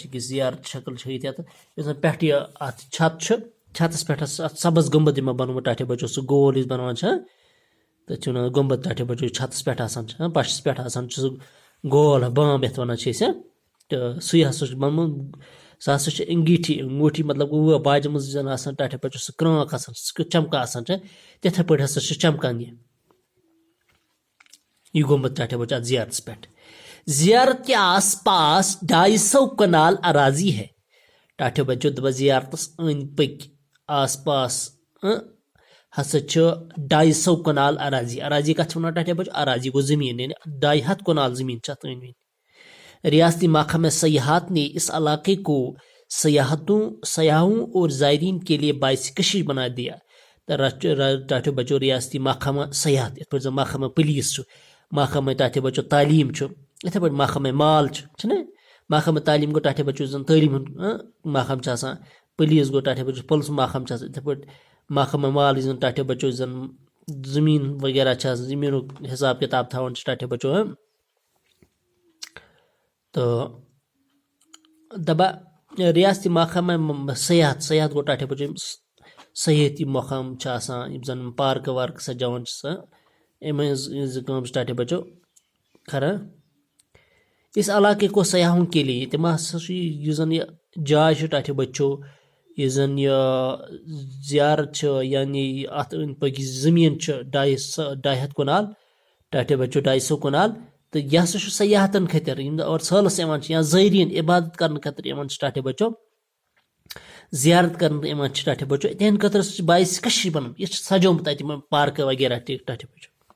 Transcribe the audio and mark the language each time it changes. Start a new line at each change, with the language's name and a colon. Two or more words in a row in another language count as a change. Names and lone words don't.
Kashmiri: زیارت شکل پہ ات چھت چھتس پہ سبز گنبد بنومت ٹاٹھے بچو سہ گول یس بنوان تک گنبد ٹاٹھے بچو چھتس پہ پشس پہ سہ گول بام یت ونان تو سی ہسا بنومت سہ ہسا انگیٹھی مطلب باجہ مز زن آسان ٹاٹھے بچو سہ کرانک آسان سہ چمکا آسان تتھے پٲٹھۍ ہسا چمکان یہ گنبد ٹاٹھے بچو ات زیارتس پہ۔
Urdu: زیارت کے آس پاس 250 کنال اراضی ہے۔
Kashmiri: ٹاٹھے بچو دپا زیارتس أنٛدۍ پٔکۍ آس پاس ہسا 250 کنال اراضی کت ٹاٹے بچو اراضی گو زمین یعنی 250 کنال زمین ات أنٛدۍ أنٛدۍ
Urdu: ریاستی محکمہ سیاحت نے اس علاقے کو سیاحوں اور زائرین کے لیے باعث کشش بنا دیا
Kashmiri: ٹاٹے بچو ریاستی محکمہ سیاحت یت پٲٹھۍ زن محکمہ پولیس محکمہ ٹاٹے بچو تعلیم اتھے پٲٹھۍ محکمہ مال چھُنہ محکمہ تعلیم گو ٹاٹے بچو زن تعلیم ہُنٛد محکمہ چھُ آسان پولیس گو ٹاٹے بچو پُلس محکمہ چھُ آسان اتھے پٲٹھۍ محکمہ مال یُس زن ٹاٹے بچو زن زمین وغیرہ چھِ آسان زمیٖنُک حساب کتاب تھاوان چھِ ٹاٹے بچو تو دبا ریاستی محکمہ سیاحت گو ٹاٹے بچو سیاحتی مقام چھِ آسان یِم زن پارکہٕ وارکہٕ سجاوان چھِ سۄ اَمہِ ہٕنٛز کٲم چھِ ٹاٹے بچو کران
Urdu: اس علاقے کو سیاحوں کے لیے
Kashmiri: تِم ہسا چھُ یُس زن یہِ جاے چھِ ٹاٹے بچو یُس زن زیارت چھِ یعنی اتھ أنٛدۍ پٔکۍ زٔمیٖن چھِ 250 کنال ٹاٹے بچو 250 کنال تہٕ یہِ ہسا چھُ سیاحتن خٲطرٕ یِم اور سٲلس یِوان چھِ یا زٲیرین عبادت کرنہٕ خٲطرٕ یِوان چھِ ٹاٹے بچو زیارت کرنہٕ یِوان چھِ ٹاٹے بچو تِہنٛدِ خٲطرٕ سُہ چھُ باعث کشش بنان یہِ چھُ سجومُت اتہِ یِمن پارکہٕ وغیرہ تہِ ٹاٹے بچو